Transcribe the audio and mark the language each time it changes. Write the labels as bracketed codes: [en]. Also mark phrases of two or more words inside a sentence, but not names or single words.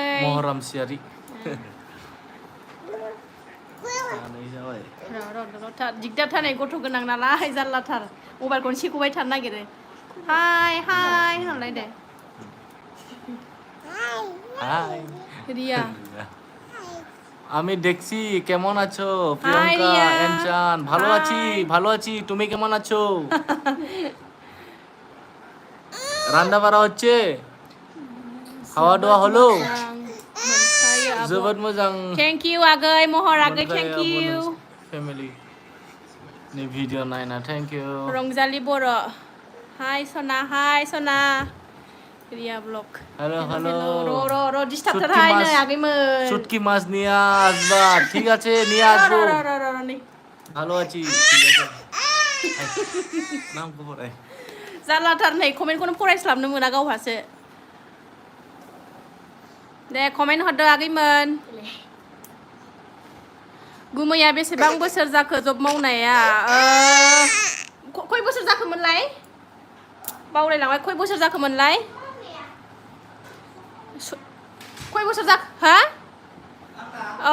[brx] महराम सियारि जाबाय दिगदारथार नै गथ' गोनां नालाय जारलाथार मबाइलखौनो सेख'बाय थानो नागिरो हाय होनलाय दे हाय रिया [bn] আমি দেখছি কেমন আছো Hi, প্রিয়াঙ্কা রিয়া। এনচান ভালো আছি তুমি কেমন আছো রান্না বাড়া হচ্ছে খাওয়া দাওয়া হলো [brx] जोबोद मोजां [en] thank you [brx] आगै महर आगै [en] thank you [brx] फेमिलि नि भिडिअ नायना [en] thank you [brx] रंजालि बर' हाय सना रिया ब्लग हेलो र' डिस्टार्बथारहाय नै आगैमोन [bn] শুটকি মাছ নিয়ে আসবা ঠিক আছে নিয়ে আসবো ভালো আছি ঠিক আছে নাম খবর [brx] जारलाथार नै कमेन्टखौनो फरायस्लाबनो मोना गावहासो दे कमेन्ट हरदो आगैमोन गुमैया बेसेबां बोसोर जाखो जब मावनाया खय बोसोर जाखोमोनलाय बावलायलांबाय खय बोसोर जाखोमोनलाय खय बोसोर जाखो हा औ